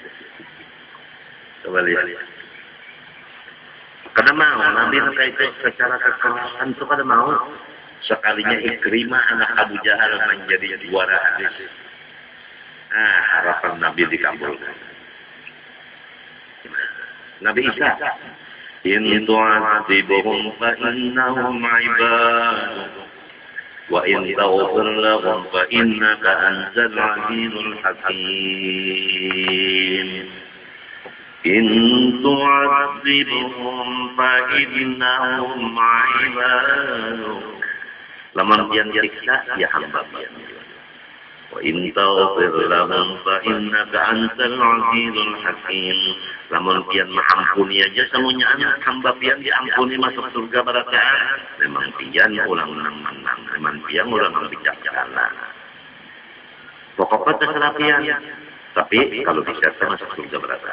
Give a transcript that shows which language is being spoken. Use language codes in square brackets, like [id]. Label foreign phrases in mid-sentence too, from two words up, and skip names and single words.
[bjn] Kada mau Nabi itu secara kekerasan itu kada mau. [id] Sekalinya Ikrimah anak Abu Jahal menjadi juara hadis. Harapan Nabi dikabulkan. [ar] Nabi Isa, إن تعذبهم فإنهم عبادك وإن تغفر لهم فإنك أنت العزيز الحكيم. إن تعذبهم فإنهم عبادك. [bjn] Lamun pian siksa ya hamba pian. [ar] وإن تغفر لهم فإنك أنت العزيز الحكيم. [bjn] Lamun pian mengampuni aja semuanya anak hamba pian diampuni masuk surga barataan. Memang pian ulang menang, memang pian ulang bijaksana. Pokoknya terserah pian. Tapi kalau bisa masuk surga barataan.